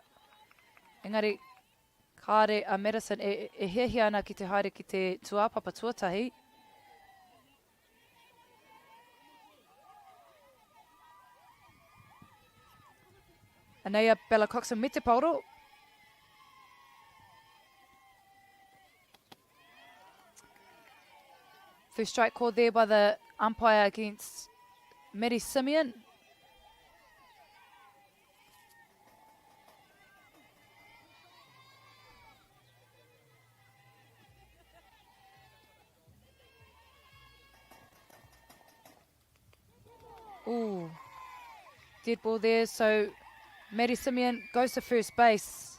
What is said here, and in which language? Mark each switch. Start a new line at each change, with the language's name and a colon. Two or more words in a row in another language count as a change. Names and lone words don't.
Māori: Engari, kāre a Madison e hiahia ana ki te haere ki te tuapapa tuatahi. Anea Bella Coxon me te pauro.
English: First strike called there by the umpire against Maddie Simeon. Ooh, dead ball there, so Maddie Simeon goes to first base.